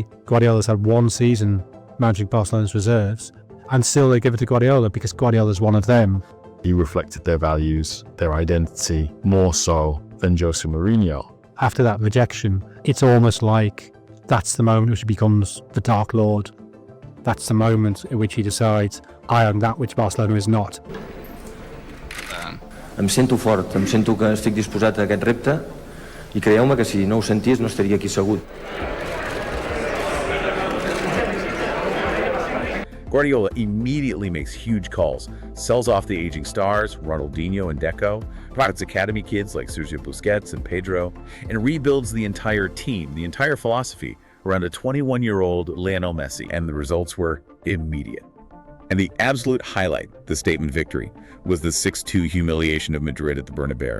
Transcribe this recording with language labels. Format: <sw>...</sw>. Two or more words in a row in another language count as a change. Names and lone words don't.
<en>Guardiola's had 1 season managing Barcelona's reserves, and still they give it to Guardiola because Guardiola's one of them. He reflected their values, their identity, more so than Jose Mourinho. After that rejection, it's almost like that's the moment which he becomes the Dark Lord. That's the moment in which he decides, I am that which Barcelona is not.</en> <ca>Em sento fort, em sento que estic disposat a aquest repte i creieu-me que si no ho sentís no estaria aquí assegut.</ca> <en>Guardiola immediately makes huge calls, sells off the aging stars, Ronaldinho and Deco, promotes academy kids like Sergio Busquets and Pedro, and rebuilds the entire team, the entire philosophy, around a 21-year-old Lionel Messi, and the results were immediate. And the absolute highlight, the statement victory, was the 6-2 humiliation of Madrid at the Bernabeu.</en>